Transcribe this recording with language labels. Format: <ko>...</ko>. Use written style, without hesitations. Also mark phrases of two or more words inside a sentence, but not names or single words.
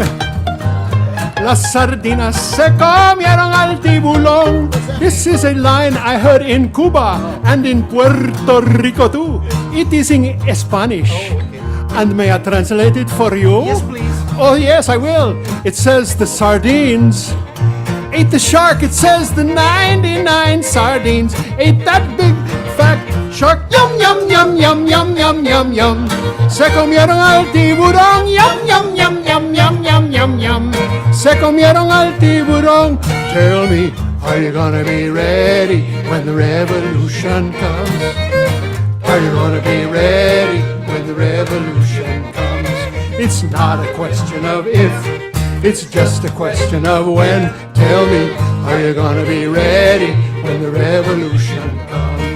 <es>Las sardinas se comieron al tiburón.</es> <en>This is a line I heard in Cuba and in Puerto Rico too. It is in Spanish. And may I translate it for you? Yes, please. Oh yes, I will. It says the sardines ate the shark. It says the 99 sardines ate that big fat shark. Yum, yum, yum, yum, yum, yum, yum, yum.</en> <es>Se comieron al tiburón. Yum, yum, yum, yum, yum, yum, yum, yum. Se comieron al tiburón.</es> <en>Tell me, are you gonna be ready when the revolution comes? Are you gonna be ready when the revolution comes? It's not a question of if, it's just a question of when. Tell me, are you gonna be ready when the revolution comes?</en>